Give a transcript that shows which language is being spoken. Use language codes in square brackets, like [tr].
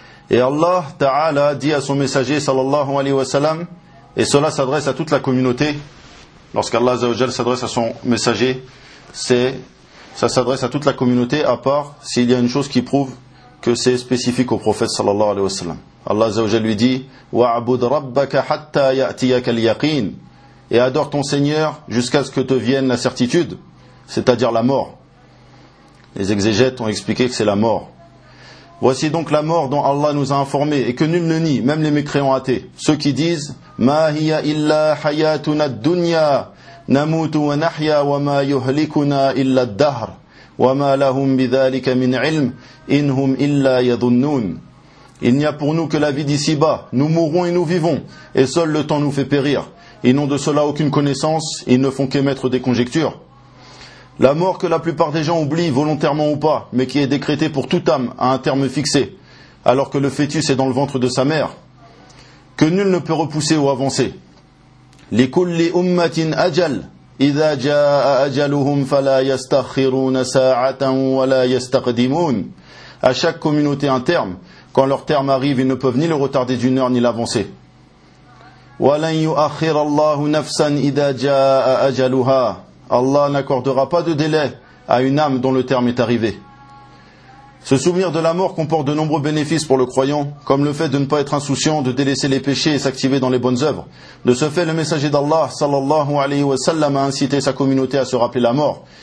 [fr] Et Allah Ta'ala dit à son messager sallallahu alayhi wa sallam, et cela s'adresse à toute la communauté, lorsqu'Allah Azzawajal s'adresse à son messager, ça s'adresse à toute la communauté, à part s'il y a une chose qui prouve que c'est spécifique au prophète sallallahu alayhi wa sallam. Allah Azzawajal lui dit [ar] وَعْبُدْ رَبَّكَ حَتَّى يَأْتِيَكَ الْيَقِينَ. [fr] Et adore ton Seigneur jusqu'à ce que te vienne la certitude, c'est-à-dire la mort. Les exégètes ont expliqué que c'est la mort. Voici donc la mort dont Allah nous a informé et que nul ne nie, même les mécréants athées. Ceux qui disent [ar] مَا هِيَ إِلَّا حَيَاتُنَا الدُّنْيَا نموت ونحيا وما يهلكنا إلا الدهر وما لهم بذلك من علم إنهم إلا يظنون. [fr] Il n'y a pour nous que la vie d'ici-bas, nous mourrons et nous vivons, et seul le temps nous fait périr. Ils n'ont de cela aucune connaissance, ils ne font qu'émettre des conjectures. La mort que la plupart des gens oublient, volontairement ou pas, mais qui est décrétée pour toute âme à un terme fixé, alors que le fœtus est dans le ventre de sa mère, que nul ne peut repousser ou avancer. [ar] لكل أمة أجل إذا جاء أجلهم فلا يستخرون ساعة ولا يستقدمون. [fr] À chaque communauté un terme, quand leur terme arrive, ils ne peuvent ni le retarder d'une heure ni l'avancer. [ar] ولن يؤخر الله نفسا إذا جاء أجلها. [fr] Allah n'accordera pas de délai à une âme dont le terme est arrivé. Ce souvenir de la mort comporte de nombreux bénéfices pour le croyant, comme le fait de ne pas être insouciant, de délaisser les péchés et s'activer dans les bonnes œuvres. De ce fait, le messager d'Allah, sallallahu alayhi wa sallam, a incité sa communauté à se rappeler la mort.